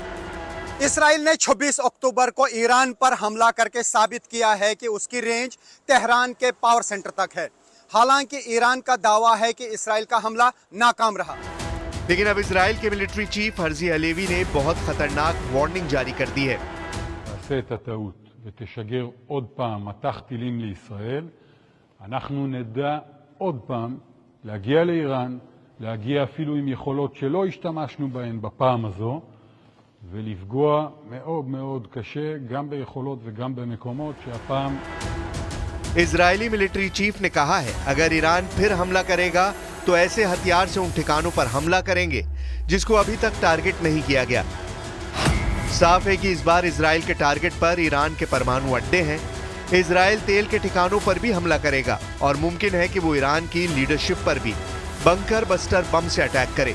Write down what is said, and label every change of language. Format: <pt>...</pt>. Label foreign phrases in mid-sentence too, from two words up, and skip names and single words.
<hi>इसराइल ने 26 अक्टूबर को ईरान पर हमला करके साबित किया है कि उसकी रेंज तेहरान के</hi> <en>power center</en> <hi>तक है। हालांकि ईरान का दावा है कि इसराइल का हमला नाकाम रहा। लेकिन अब इजराइल के</hi> <en>military chief</en> <hi>हर्जी हलेवी ने बहुत खतरनाक वार्निंग जारी कर दी है।</hi> <he>ותשגר עוד פעם מטח טילים לישראל, אנחנו נדע עוד פעם להגיע לאיראן, להגיע אפילו עם יכולות שלא השתמשנו בהן בפעם הזו, ולפגוע מאוד מאוד קשה גם ביכולות וגם במקומות שהפעם...</he> <hi>इजरायली</hi> <en>military chief</en> <hi>ने कहा है अगर ईरान फिर हमला करेगा तो ऐसे हथियार से उन ठिकानों पर हमला करेंगे जिसको अभी तक टारगेट नहीं किया गया। साफ है कि इस बार इजराइल के टारगेट पर ईरान के परमाणु अड्डे हैं। इजराइल तेल के ठिकानों पर भी हमला करेगा और मुमकिन है कि वो ईरान की लीडरशिप पर भी</hi> <en>bunker buster bomb</en> <hi>से अटैक करे।</hi>